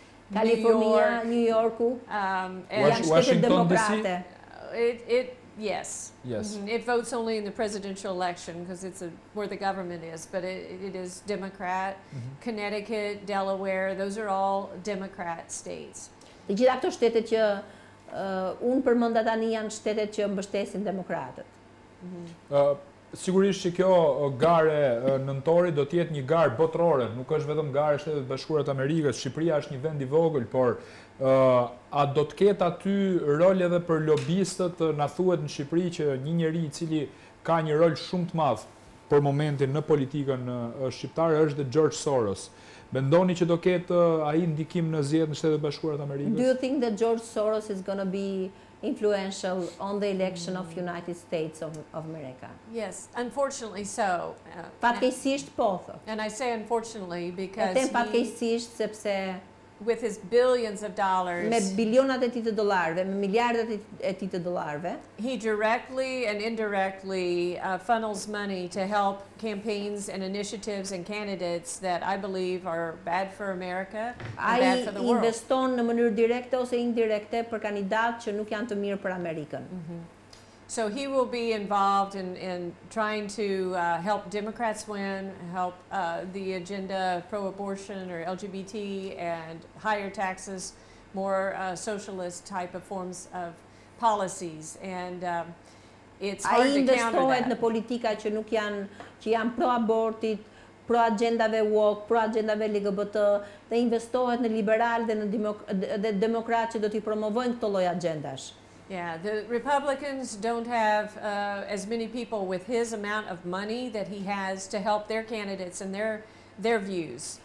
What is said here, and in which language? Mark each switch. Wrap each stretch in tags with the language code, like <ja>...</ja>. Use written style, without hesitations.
<en>New York, and Washington DC. Yes. Mm-hmm. It votes only in the presidential election because it's where the government is, but it is Democrat. Connecticut, Delaware, those are all Democrat states.</en> <sq>Të gjitha këto shtete që unë përmenda tani janë shtetet që mbështesin demokratët. Sigurisht që kjo gare nëntori do të jetë një garë botërore, nuk është vetëm gare Shtetet Bashkuara të Amerikës. Shqipëria është një vend I vogël, por a do të ketë aty rol edhe për lobistët? Na thuhet në Shqipëri që një njeri I cili ka një rol shumë të madh për momentin në politikën shqiptare është George Soros. Mendoni që do ketë ai ndikim në zgjedhjet në Shtetet Bashkuara të Amerikës?</sq> <en>Do you think that George Soros is going to be influential on the election of United States of America? Yes, unfortunately so.</en> <sq>Fatkeqësisht po.</sq> <en>And I say unfortunately because</en> <sq>fatkeqësisht sepse</sq> <en>with his billions of dollars,</en> <sq>me bilionat e tij të dollarëve, me miliardat e tij të dollarëve,</sq> <en>he directly and indirectly funnels money to help campaigns and initiatives and candidates that I believe are bad for America and bad for the world.</en> <sq>Ai investon në mënyrë direkte ose indirekte për kandidatë që nuk janë të mirë për Amerikën.</sq> <en>So he will be involved in trying to help Democrats win, help the agenda pro-abortion or LGBT and higher taxes, more socialist type of forms of policies. And it's hard to counter that.</en> <sq>Ai investohet në politika që nuk janë, që janë pro-abortit, pro-agendave woke, pro-agendave LGBT, dhe investohet në liberal dhe në demokrat që do t'i promovojnë këto lloj agendash.</sq> <en>Yeah, the Republicans don't have as many people with his amount of money that he has to help their candidates and their views.</en>